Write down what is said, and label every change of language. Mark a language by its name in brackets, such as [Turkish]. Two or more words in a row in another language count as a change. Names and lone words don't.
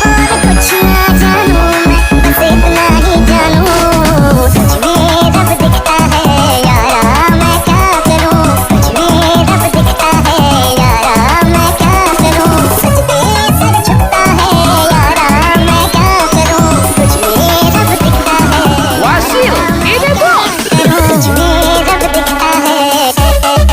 [Hindi] और कुछ ना जानूं मैं, बस इतना ही जानूं, तुझ में रब दिखता है यारा, मैं क्या करूं। तुझ में रब दिखता है यारा, मैं क्या करूं। सजदे सर झुकता है यारा, मैं क्या करूं। तुझ में रब दिखता है [Indonesian] Wasil, ini bos. [Hindi] तुझ में रब दिखता है।